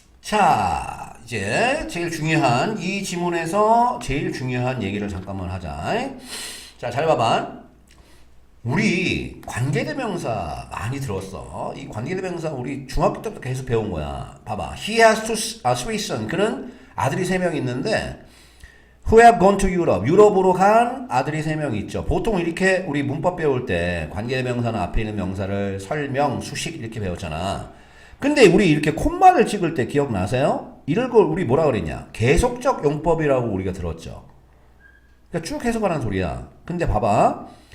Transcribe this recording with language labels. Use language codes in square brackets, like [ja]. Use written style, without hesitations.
[ko] 자, 이제 제일 중요한 이 지문에서 제일 중요한 얘기를 잠깐만 하자. 자, 잘 봐봐. 우리 관계대명사 많이 들었어. 이 관계대명사 우리 중학교 때부터 계속 배운 거야. 봐봐. [en] He has three sons. [ko] 그는 아들이 3명 있는데 [en] Who have gone to Europe. [ko] 유럽으로 간 아들이 3명 있죠. 보통 이렇게 우리 문법 배울 때 관계대명사는 앞에 있는 명사를 설명, 수식 이렇게 배웠잖아. 근데 우리 이렇게 콤마를 찍을 때 기억나세요? 이럴 걸 우리 뭐라 그랬냐? 계속적 용법이라고 우리가 들었죠. 그러니까 쭉 해석하라는 소리야. 근데 봐봐.